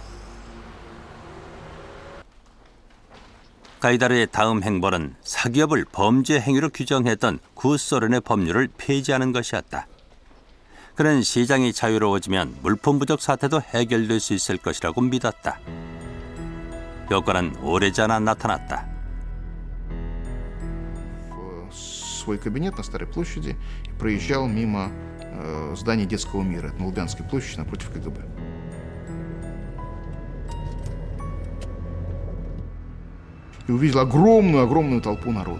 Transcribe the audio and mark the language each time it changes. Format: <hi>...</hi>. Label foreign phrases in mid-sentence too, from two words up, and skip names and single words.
<ko>가이다르의 다음 행보는 사기업을 범죄 행위로 규정했던 구소련의 법률을 폐지하는 것이었다. 그는 시장이 자유로워지면 물품 부족 사태도 해결될 수 있을 것이라고 믿었다. 효과는 오래전에 나타났다.</ko> <ru>Свой кабинет на Старой площади и проезжал мимо здания Детского мира, это на Лубянской площади напротив КГБ. И увидел огромную толпу народа.</ru>